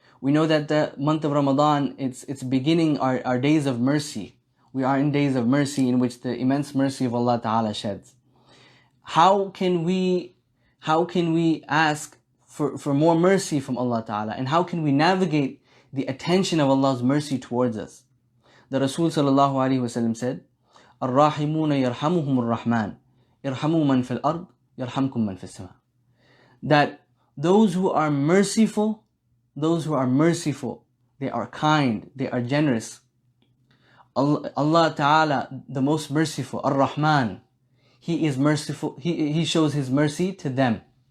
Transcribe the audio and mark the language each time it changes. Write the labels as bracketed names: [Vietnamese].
[English] We know that the month of Ramadan, it's beginning our days of mercy. We are in days of mercy in which the immense mercy of Allah Ta'ala sheds. How can we ask for more mercy from Allah Ta'ala? And how can we navigate the attention of Allah's mercy towards us? The Rasul Sallallahu Alaihi Wasallam said, [Arabic] الراحمون يرحمهم الرحمن ارحموا من في الأرض يرحمكم من في السماء. [English] That those who are merciful, they are kind, they are generous. Allah Ta'ala, the most merciful, Ar-Rahman, He is merciful, He shows His mercy to them.